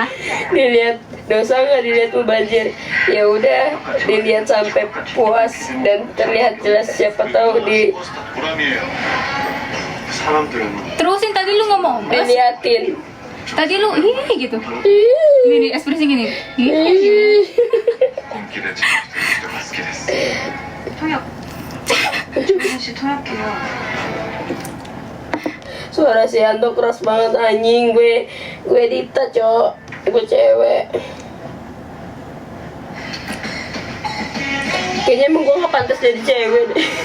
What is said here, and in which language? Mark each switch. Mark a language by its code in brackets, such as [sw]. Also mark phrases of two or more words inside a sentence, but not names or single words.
[id] Dilihat dosa nggak dilihat mubazir. Ya udah, dilihat sampai puas dan terlihat jelas siapa tahu di Terusin tadi lu ngomong. diliatin. Tadi lu gitu. Ih. Ini ekspresi gini. Ih. [ja] 本気で自分が好きです。 [id] Suara si Anto keras banget anjing. Gue Dita cok, gue cewek. Kayaknya emang gue gak pantas jadi cewek deh.